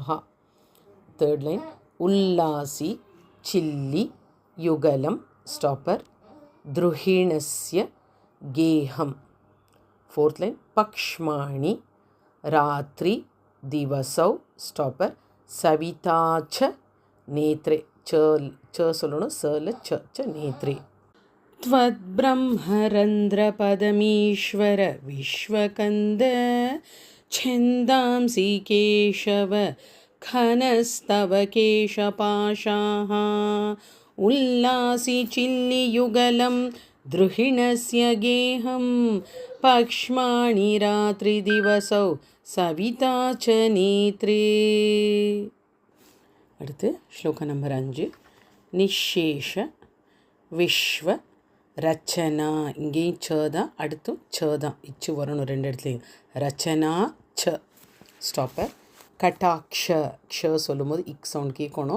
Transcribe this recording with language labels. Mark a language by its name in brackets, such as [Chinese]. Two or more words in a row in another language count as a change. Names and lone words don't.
[English] third line [Sanskrit] उल्लासि चिल्लि युगलम् ஸ்டாப்பர். द्रुहिणस्य गेहम्. [English] fourth line [Sanskrit] पक्ष्माणि रात्रि दिवसौ ஸ்டாப்பர் सविता च नेत्रे च சொல்லணும் सल च नेत्रे त्वद्ब्रह्मरन्ध्रपदमीश्वर विश्वकन्द छन्दांसि केशव घनस्तव केशपाशाः उल्लासि चिल्लियुगलं द्रुहिणस्य गेहं पक्ष्माणि रात्रिदिवसौ सविता च नेत्रे. [Tamil] அடுத்து ஸ்லோக நம்பர் 5. [Sanskrit] निःशेष विश्व रचना, [Tamil] இங்கேயும் ச தான், அடுத்தும் ச தான், இச்சு வரணும் ரெண்டு இடத்துலையும். [Sanskrit] रचना च ஸ்டாப்பர். [Tamil] கட்டாக்ஷ க்ஷ சொல்லும்போது இக் சவுண்ட் கேட்கணும்.